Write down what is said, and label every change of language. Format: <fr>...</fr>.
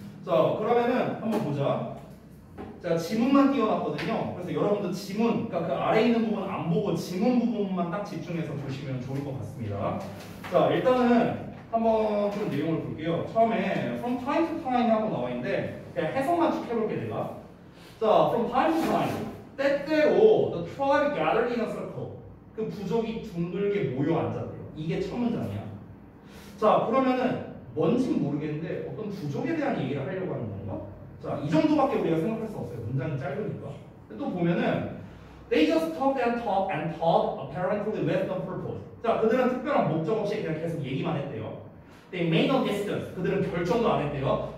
<ko>자, 그러면은 한번 보자. 자, 지문만 띄워놨거든요. 그래서 여러분들 지문, 그러니까 그 아래에 있는 부분 안 보고 지문 부분만 딱 집중해서 보시면 좋을 것 같습니다. 자, 일단은 한번 좀 내용을 볼게요. 처음에</ko> <en>from time to time</en> <ko>하고 나와 있는데 그냥 해석만 쭉 해볼게 내가.</ko> <en>자, from time to time.</en> <ko>때때로</ko> <en>the tribe gathered in a circle.</en> <ko>그 부족이 둥글게 모여 앉았대요. 이게 첫 문장이야. 자, 그러면은 뭔진 모르겠는데 어떤 부족에 대한 얘기를 하려고 하는 건가? 자, 이 정도밖에 우리가 생각할 수 없어요. 문장이 짧으니까. 또 보면은</ko> <en>they just talked and talked and talked apparently with no purpose.</en> <ko>자, 그들은 특별한 목적 없이 그냥 계속 얘기만 했대요.</ko> <en>They made no decisions.</en> <ko>그들은 결정도 안 했대요.</ko>